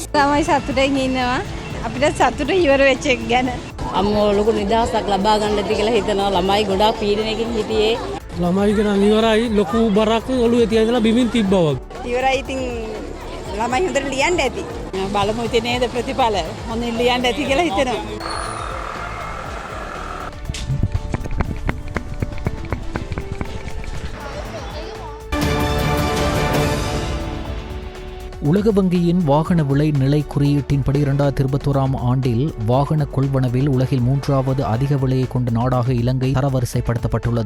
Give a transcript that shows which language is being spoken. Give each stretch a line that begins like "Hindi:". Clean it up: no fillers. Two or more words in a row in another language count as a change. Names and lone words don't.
Sinhala: තමයි සතුටින් ඉන්නවා. අපිට සතුට ඉවර වෙච්ච එක ගැන. අම්මෝ ලොකු නිදහසක් ලබා ගන්න ඇති කියලා හිතනවා. ළමයි ගොඩාක් පීඩනයකින් හිටියේ. ළමයි කියන ඉවරයි ලොකු බරක් ඔළුවේ තියලා බිමින් තිබ්බා වගේ. ඉවරයි ඉතින් ළමයි හොඳට ලියන්න ඇති. බලමු ඉතින් නේද ප්‍රතිඵල. හොඳින් ලියන්න ඇති කියලා හිතනවා.
Tamil: உலக வங்கியின் வாகன விலை நிலை குறியீட்டின்படி 2021ஆம் ஆண்டில் வாகன கொள்வனவில் உலகில் 3வது அதிக விலையை கொண்ட நாடாக இலங்கை தரவரிசைப்படுத்தப்பட்டுள்ளது.